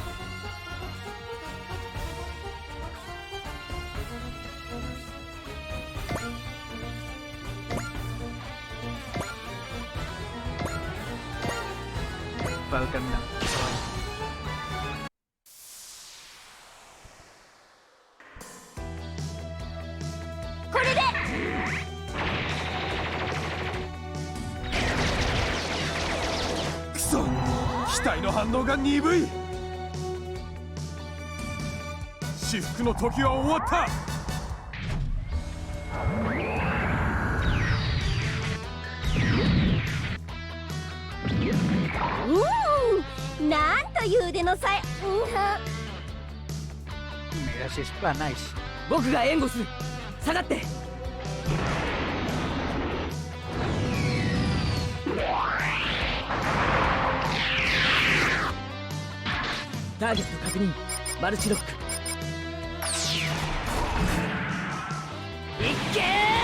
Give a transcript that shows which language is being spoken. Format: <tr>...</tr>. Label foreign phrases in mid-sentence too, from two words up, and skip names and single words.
<tl>Welcome lang.</tl> <ja>Kuso! 機体の反応が鈍い。至福の時は終わった。なんという腕のさえ。</ja> <tl>May assist pa,</tl> <en>nice.</en> <ja>僕が援護する。下がって。ターゲット確認。マルチロック。いっけー。</ja>